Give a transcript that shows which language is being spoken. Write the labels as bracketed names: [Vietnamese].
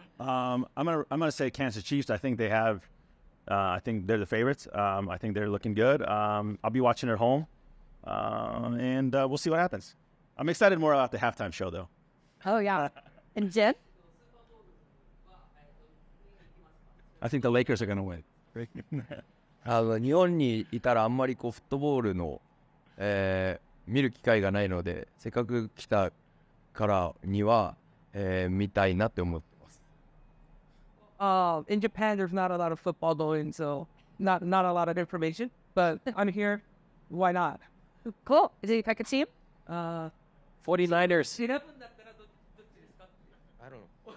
[English] I'm gonna say Kansas Chiefs. I think they have. I think they're the favorites. I think they're looking good. I'll be watching at home, and we'll see what happens. I'm excited more about the halftime show, though. Oh yeah. And Jen? I think the Lakers are gonna win. [Japanese] 日本にいたらあんまりフットボールの、見る機会がないので、せっかく来たからには、見たいなって思ってます。 [English] In Japan, there's not a lot of football going, so not a lot of information. But I'm here. Why not? Cool. Did you pick a team? 49ers. I don't know.